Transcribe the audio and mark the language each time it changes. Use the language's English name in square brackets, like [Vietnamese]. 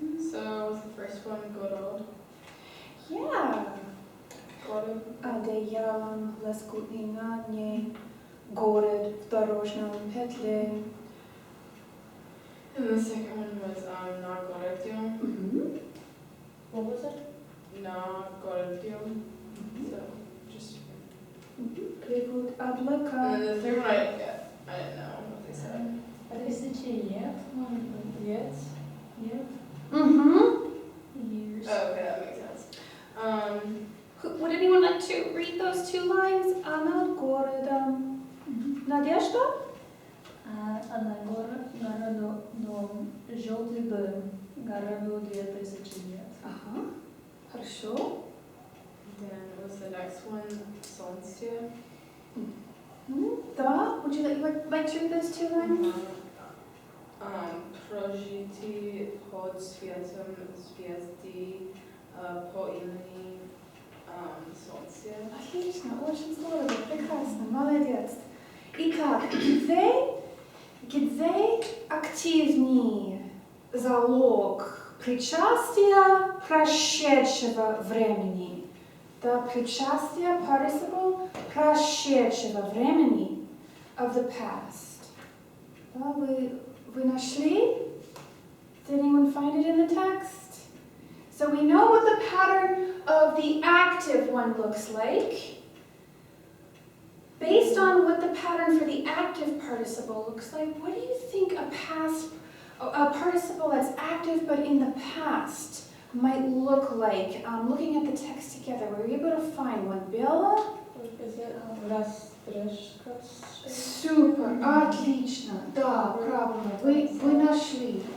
[English] So was the first one город? Yeah. [Russian] Город. Одеялом лоскутный на ней, город в дорожном петле. [English] And the second one was [Russian] на городем. [English] What was it? [Russian] На городем. [English] So just. [Russian] Плывут [English] And [Russian] облака. [English] then the third one I didn't know what they said. [Russian] Тысячи лет, может быть. [English] Yes. [Russian] Лет. Years. [English] Oh, okay, that makes sense. Would anyone like to read those two lines? [Russian] Над городом. Надежда? А на городу дом, желтый дом, городу 2000 лет. Ага. Хорошо. [English] Then was the next one солнце? [Russian] Да. [English] Would you like to read those two lines? [Russian] Прожитый под светом звезды по имени солнце. Отлично, очень здорово, прекрасно, молодец. Итак, где активнее залог причастия прошедшего времени? Да, причастие, participle прошедшего времени, [English] of the past. [Russian] Да, вы нашли? [English] Did anyone find it in the text? So we know what the pattern of the active one looks like. Based on what the pattern for the active participle looks like, what do you think a participle that's active but in the past might look like? Looking at the text together, were you able to find one? Bella? Is it растрескался? [Russian] Супер, отлично, да, правильно, вы нашли.